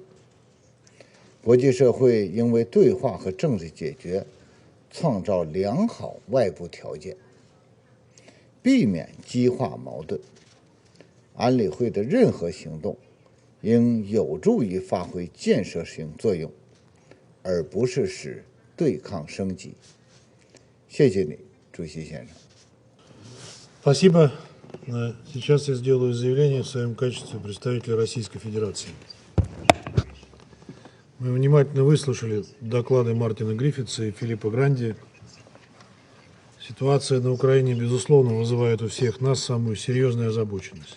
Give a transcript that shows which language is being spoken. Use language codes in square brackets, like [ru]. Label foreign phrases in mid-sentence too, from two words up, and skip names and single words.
[zh] 国际社会应为对话和政治解决创造良好外部条件，避免激化矛盾。安理会的任何行动应有助于发挥建设性作用，而不是使对抗升级。谢谢你，主席先生。 [ru] Спасибо. Сейчас я сделаю заявление в своем качестве представителя Российской Федерации. Мы внимательно выслушали доклады Мартина Гриффитса и Филиппа Гранди. Ситуация на Украине, безусловно, вызывает у всех нас самую серьезную озабоченность.